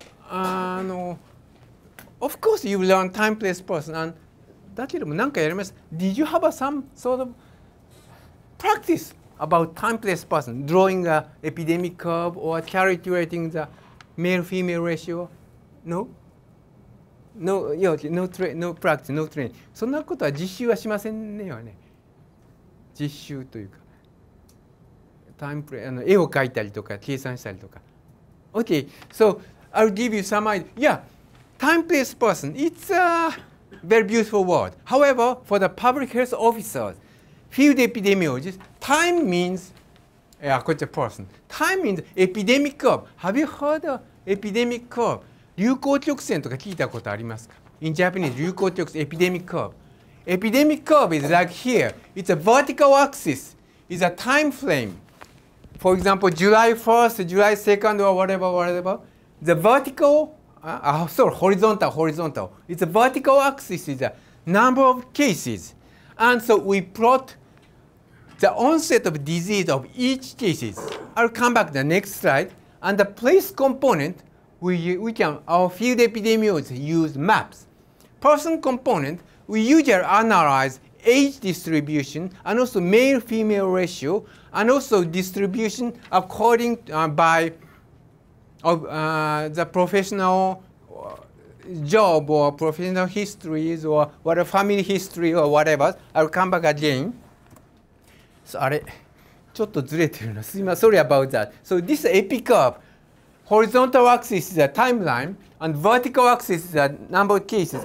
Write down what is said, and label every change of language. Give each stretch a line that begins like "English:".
English: Of course, you learn time, place, person. And that is Did you have some sort of practice about time, place, person, drawing an epidemic curve or calculating the male-female ratio? No? No, no practice, no training.
Japanese: そんなことは実習はしませんねよね。実習というか。タイムプレイ、絵を描いたりとか、計算したりとか。
English: Okay, so I'll give you some idea. Yeah, time, place, person. It's a very beautiful word. However, for the public health officers, field epidemiologists, time means, person. Time means epidemic curve. Have you heard of epidemic curve?
Japanese: 流行曲線とか聞いたことありますか?
English: In Japanese, 流行曲線, epidemic curve. Epidemic curve is like here. It's a vertical axis. It's a time frame. For example, July 1st, July 2nd, or whatever. The vertical, horizontal. It's a vertical axis is a number of cases. And so we plot the onset of disease of each cases. I'll come back to the next slide. And the place component, our field epidemiologists use maps. Person component, we usually analyze age distribution and also male-female ratio and also distribution according by the professional job or professional histories or whatever, family history or whatever. I'll come back again.
Japanese: So, あれちょっとずれてるな。すいません。
English: Sorry about that. So this epi curve. Horizontal axis is a timeline, and vertical axis is a number of cases.